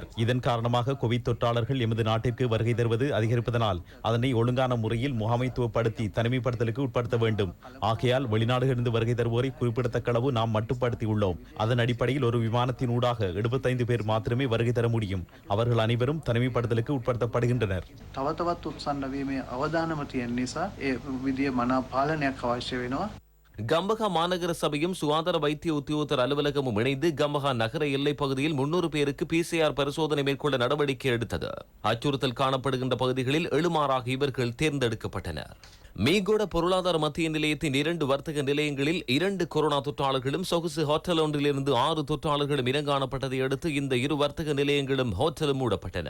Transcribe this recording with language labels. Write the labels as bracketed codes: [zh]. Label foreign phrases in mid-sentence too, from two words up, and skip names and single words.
[ta] இதன் காரணமாக கோவிட் தொற்றாளர்கள் எமது நாட்டிற்கு வருகை தருவது அதிகரிப்பதனால் அதனை ஒழுங்கான முறையில் முகாமைத்துவப்படுத்தி தனிமைப்படுத்தலுக்கு உட்படுத்த வேண்டும். ஆகையால் வெளிநாடுகளிலிருந்து வருகை தருவோரை குறிப்பிடத்தக்க அளவு நாம் மட்டுப்படுத்தியுள்ளோம். அதன் அடிப்படையில் ஒரு விமானத்தின் ஊடாக 75 பேர் மாத்திரமே வருகை தர முடியும். அவர்கள் அனைவரும் தனிமைப்படுத்தலுக்கு உட்படுத்தப்படுகின்றனர். [si] තවතවත් උත්සන්න වීමේ අවදානම තියෙන නිසා ඒ විදිය මනා පාලනයක් අවශ්‍ය වෙනවා. [ta] கம்பஹா மாநகர சபையும் சுகாதார வைத்திய உத்தியோகத்தர் அலுவலகமும் இணைந்து கம்பஹா நகர எல்லைப் பகுதியில் 300 பேருக்கு PCR பரிசோதனை மேற்கொள்ள நடவடிக்கை எடுத்தது. அச்சுறுத்தல் காணப்படுகின்ற பகுதிகளில் 7 இவர்கள் தேர்ந்தெடுக்கப்பட்டனர். மீகோட பொருளாதார மத்திய நிலையத்தின் 2 வர்த்தக நிலையங்களில் 2 கொரோனா தொற்றாளர்களும் சொகுசு ஹோட்டல் ஒன்றிலிருந்து 6 தொற்றாளர்களும் இனங்காணப்பட்டதை அடுத்து இந்த 2 வர்த்தக நிலையங்களும் ஹோட்டலும் மூடப்பட்டன.